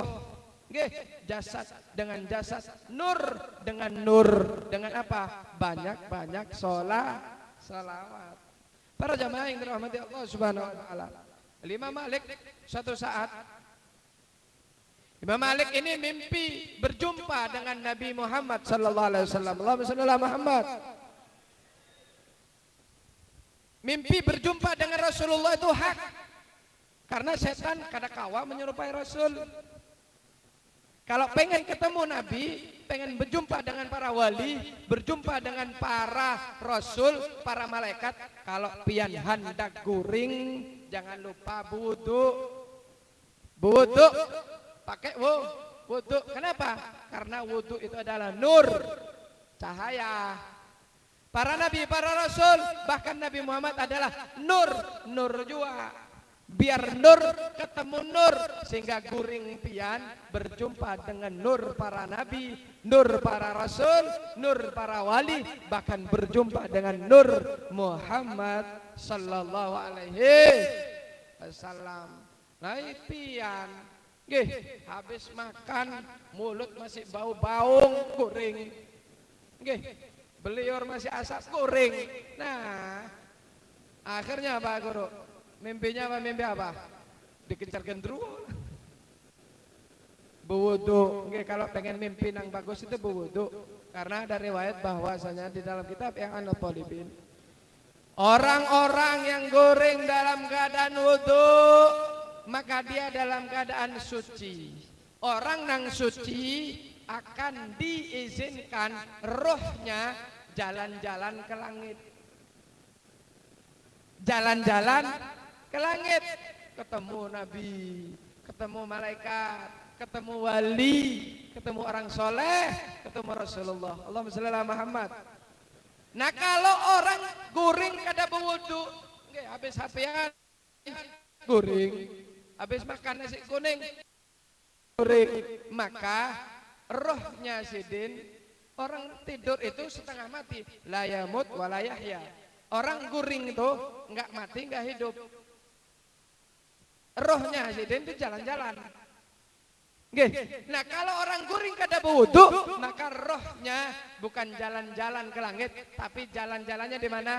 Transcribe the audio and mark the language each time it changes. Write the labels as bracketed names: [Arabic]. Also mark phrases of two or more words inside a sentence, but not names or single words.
[Indonesian] Nggih, jasad dengan jasad, nur dengan nur, dengan apa? Banyak-banyak salawat. Para jamaah yang dirahmati Allah [Arabic] سبحانه وتعالى. [Indonesian] Imam Malik suatu saat Imam Malik ini mimpi berjumpa dengan Nabi Muhammad [Arabic] صلى الله عليه وسلم. اللهم صل على محمد. [Indonesian] Mimpi berjumpa dengan Rasulullah itu hak. Karena setan kadakawa menyerupai Rasul. Kalau pengen ketemu Nabi, pengen berjumpa dengan para wali, berjumpa dengan para rasul, para malaikat, kalau [Banjar] pian hendak guring, [Indonesian] jangan lupa wudu pakai wudu. Kenapa? Karena wudu itu adalah nur, cahaya. Para nabi, para rasul, bahkan Nabi Muhammad adalah nur juga. Biar nur ketemu nur, sehingga [Banjar] guring pian [Indonesian] berjumpa dengan nur para nabi, nur para rasul, nur para wali, bahkan berjumpa dengan nur Muhammad [Arabic] صلى الله عليه وسلم. [Indonesian] Nah pian, nggih, habis makan mulut [Banjar] masih bau baung guring, [Indonesian] nggih, beliau [Banjar] masih asap guring. [Indonesian] Nah, akhirnya apa guru? Mimpi apa? Dikejar gendruwo. Berwudu. Oke, kalau pengen mimpi yang bagus itu berwudu. Karena ada riwayat bahwasanya di dalam kitab yang An-Talibin, orang-orang yang goreng dalam keadaan wudu, maka dia dalam keadaan suci. Orang yang suci akan diizinkan rohnya jalan-jalan ke langit. Jalan-jalan ke langit, ketemu Nabi, ketemu malaikat, ketemu wali, ketemu orang soleh, ketemu Rasulullah. [Arabic] اللهم صل على محمد. [Indonesian] Nah kalau [Banjar] orang guring kada berwudu, habis hapian guring, [Indonesian] habis makan nasi kuning guring, maka rohnya sidin, orang tidur itu setengah mati, [Arabic] لا يموت ولا يحيا. [Indonesian] Orang guring itu enggak mati, enggak hidup. Rohnya sidin itu jalan-jalan. Nah kalau [Banjar] orang guring kada berwudu, [Indonesian] maka rohnya bukan jalan-jalan ke langit, tapi jalan-jalannya di mana?